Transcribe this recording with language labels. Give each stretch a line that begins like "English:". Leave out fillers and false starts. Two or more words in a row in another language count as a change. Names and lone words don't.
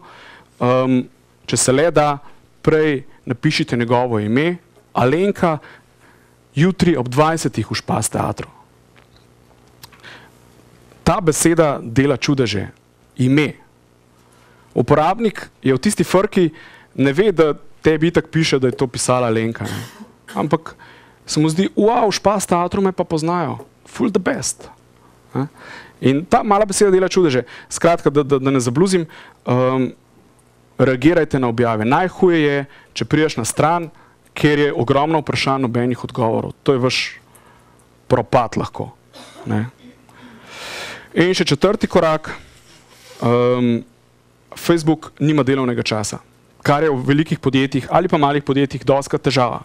Slovenian: Če se le da, prej napišite njegovo ime, Alenka, jutri ob 20 v Špas teatru. Ta beseda dela čudeže. Ime. Uporabnik je v tisti frki, ne ve, da tebi itak piše, da je to pisala Alenka. Ne? Ampak se mu zdi, wow, v Špas teatru me pa poznajo.
English: Full the best.
Slovenian: In ta mala beseda dela čudeže. Skratka, da ne zabluzim, reagirajte na objave. Najhuje je, če prideš na stran, kjer je ogromno vprašanj, nobenih odgovorov. To je vaš propad lahko. Ne? In še četrti korak, Facebook nima delovnega časa, kar je v velikih podjetjih ali pa malih podjetjih dostikrat težava.